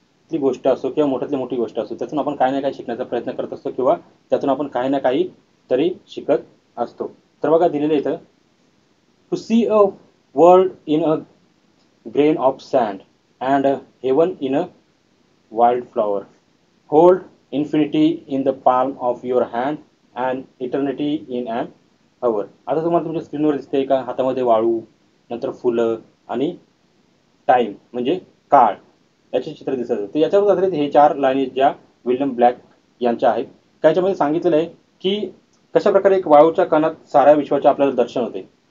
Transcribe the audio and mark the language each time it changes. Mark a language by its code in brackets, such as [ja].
[mr] छोट्यातली गोष्ट असो किंवा मोठ्यातली मोठी गोष्ट असो, त्यातून आपण काही ना काही शिकण्याचा प्रयत्न करत असतो किंवा त्यातून आपण काही ना काही तरी शिकत असतो. [en] तर बघा दिलेलं इथं, to see a world in a grain of sand and a heaven in a wildflower. Hold infinity in the palm of your hand and eternity in an hour. [mr] आता तुम्हाला तुमच्या स्क्रीनवर दिसतंय का, हातामध्ये वाळू, नंतर फुलं आणि टाइम म्हणजे काळ याचे चित्र दिसत आहे. तर याच्यावर आधारित हे 4 लाईनी ज्या विल्यम ब्लॅक यांच्या आहेत. त्याच्यामध्ये सांगितलेलं आहे की कशा प्रकारे एक वाळूच्या कणात साऱ्या विश्वाचे आपल्याला दर्शन होते.